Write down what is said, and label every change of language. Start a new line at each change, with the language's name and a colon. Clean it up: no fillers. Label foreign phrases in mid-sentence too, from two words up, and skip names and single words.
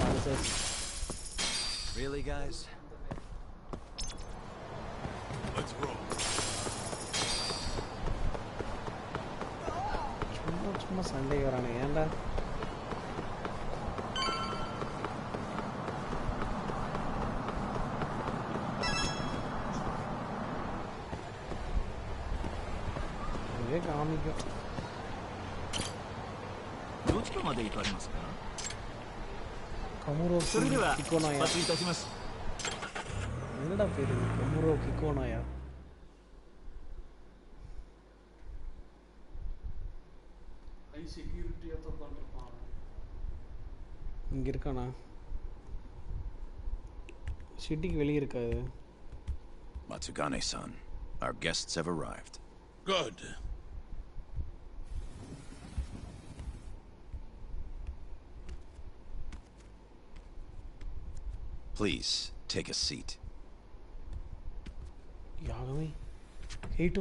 English: answers. Really, guys? Let's roll.
Tamil: சும்மா சண்டை வரானே ஏன்டா? இதே காமிக்கும்.
Japanese: どちらまで行かれますか? それではお待ちいたします。
Tamil: என்னடா பேரு? கமுரோ கிகோனாயா? ஹை செக்யூரிட்டியா தான் பண்ணிருப்பான். இங்க இருக்கானா? சிட்டிக்கு வெளிய இருக்காது.
English: Matsugane-san, our guests have arrived. Good. Please, take a seat. Yagami? Hito?